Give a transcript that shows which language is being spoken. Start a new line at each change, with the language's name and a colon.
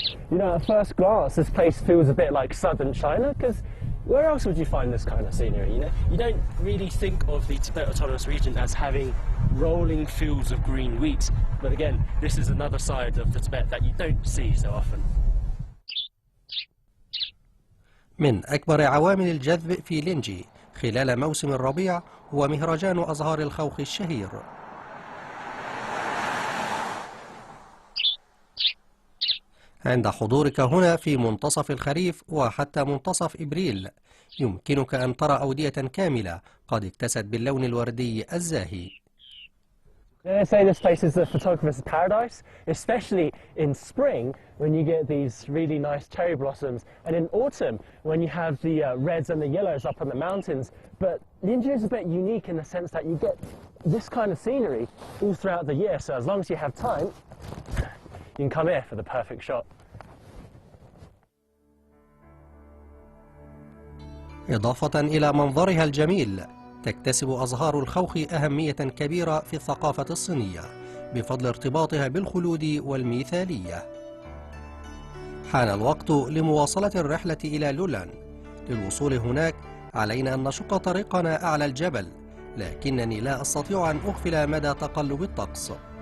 English: You know, at first glance, this place feels a bit like southern China, because where else would you find this kind of scenery, you know? You don't really think of the Tibet Autonomous Region as having rolling fields of green wheat, but again, this is another side of the Tibet that you don't see so often.
Arabic: من أكبر عوامل الجذب في لينجي خلال موسم الربيع هو مهرجان أزهار الخوخ الشهير. عند حضورك هنا في منتصف الخريف وحتى منتصف إبريل يمكنك أن ترى أودية كاملة قد اكتست باللون الوردي الزاهي.
English: They say this place is a photographer's paradise, especially in spring when you get these really nice cherry blossoms, and in autumn when you have the reds and the yellows up on the mountains. But Linji is a bit unique in the sense that you get this kind of scenery all throughout the year, so as long as you have time, you can come here for the perfect shot.
Arabic: إضافة إلى منظرها الجميل، تكتسب أزهار الخوخ أهمية كبيرة في الثقافة الصينية بفضل ارتباطها بالخلود والميثالية. حان الوقت لمواصلة الرحلة إلى لولان. للوصول هناك علينا أن نشق طريقنا أعلى الجبل، لكنني لا أستطيع أن أغفل مدى تقلب الطقس.